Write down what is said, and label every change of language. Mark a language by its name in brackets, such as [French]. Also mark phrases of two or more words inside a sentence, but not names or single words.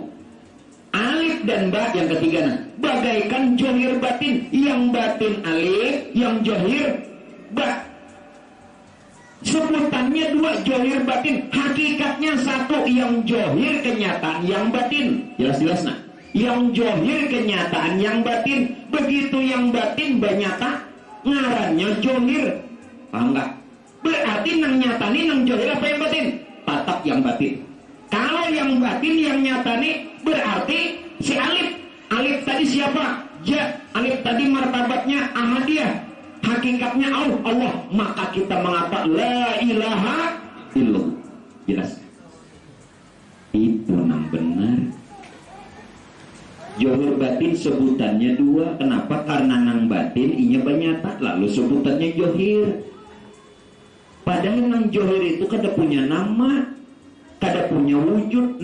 [Indonesian] Alif dan ba yang ketiga, nah, bagaikan johir batin, yang batin alif, yang johir ba. Sebutannya dua, johir batin, hakikatnya satu. Yang johir kenyataan, yang batin. Jelas-jelas nah. Yang johir kenyataan, yang batin. [Banjar] Begitu yang batin banyata, ngarannya johir. Paham gak? Berarti nang nyatani nang johir apa yang batin? [Indonesian] Tatap yang batin. [Banjar] Kalau yang batin yang nyatani berarti si alif. [Indonesian] Alif tadi siapa? Ja. Alif tadi martabatnya ahadiyah, hakikatnya Allah. Maka kita mengatakan [Arabic] لا إله إلا الله. [Indonesian] Jelas. [Banjar] Itu nang benar. [Indonesian] Johir batin sebutannya dua. Kenapa? [Banjar] Karena nang batin inya banyata, lalu sebutannya johir. Padahal nang johir itu kada punya nama, kada punya wujud.